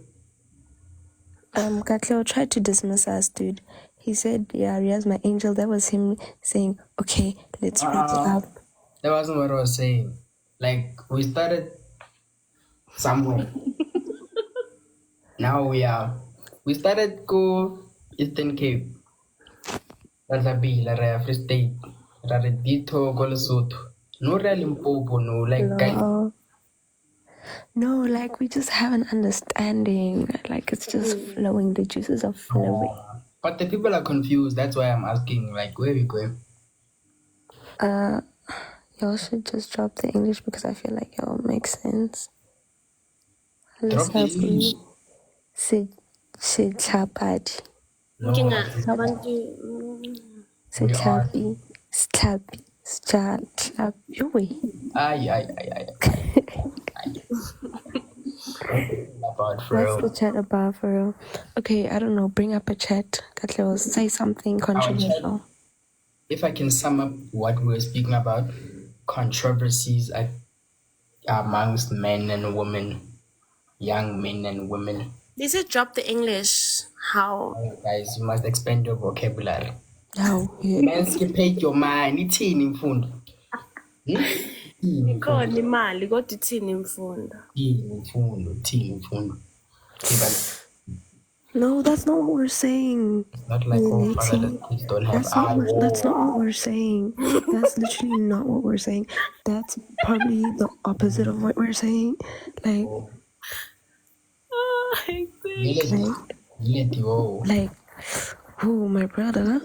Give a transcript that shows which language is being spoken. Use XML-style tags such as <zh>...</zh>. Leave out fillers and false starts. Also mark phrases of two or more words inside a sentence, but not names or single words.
<en>Katleho tried to dismiss us, dude. He said, yeah, Ria's my angel. That was him saying, okay, let's wrap it up. That wasn't what I was saying. Like, we started somewhere. Now we started go Eastern Cape. Razabila, Raya Free State, Raredito, Golosotho. No real Limpopo, no, like guys. No, like we just have an understanding. Like it's just flowing. The juices are flowing. But the people are confused. That's why I'm asking, like, where are we going? Y'all should just drop the English because I feel like y'all make sense. Drop the English. Sichapati. No, Sichapi. Slappy. Slappy. Ay. About for What's real. the chat about for real? Okay, I don't know. Bring up a chat. Katleho, say something controversial. If I can sum up what we're speaking about, controversies amongst men and women, young men and women. They said drop the English. How? Guys, you must expand your vocabulary. How? Emancipate your mind.</en> <xh>Ithini imfundo? Ikhona imali kodwa ithini imfundo? Ithini imfundo?</xh> <en>No, that's not what we're saying. Not like all fatherless kids don't have That's not what we're saying. That's literally not what we're saying. That's probably the opposite of what we're saying. Like, like, who, my brother?</en>